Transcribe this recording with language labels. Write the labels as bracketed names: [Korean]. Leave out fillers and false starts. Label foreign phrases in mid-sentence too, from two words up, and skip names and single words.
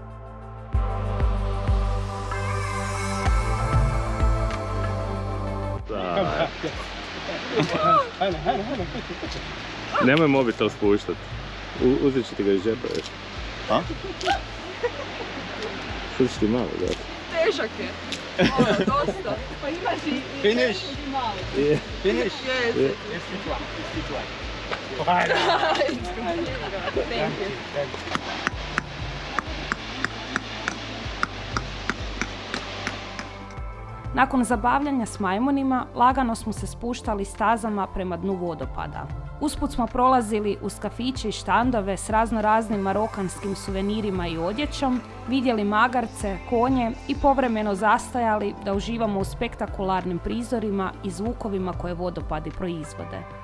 [Croatian] Nemoj mobitel spuštat. Uzet ću ti ga iz džepa još. A? Što ću ti malo dati? Težak je. Dosta. Pa imaš i [English] Finish. [Croatian] i malo. [English] Finish. Yes. Yes, this one. This one. Thank you. [Croatian] Nakon zabavljanja s majmunima, lagano smo se spuštali stazama prema dnu vodopada. Usput smo prolazili uz kafiće i štandove s raznoraznim marokanskim suvenirima i odjećom, vidjeli magarce, konje i povremeno zastajali da uživamo u spektakularnim prizorima i zvukovima koje vodopadi proizvode.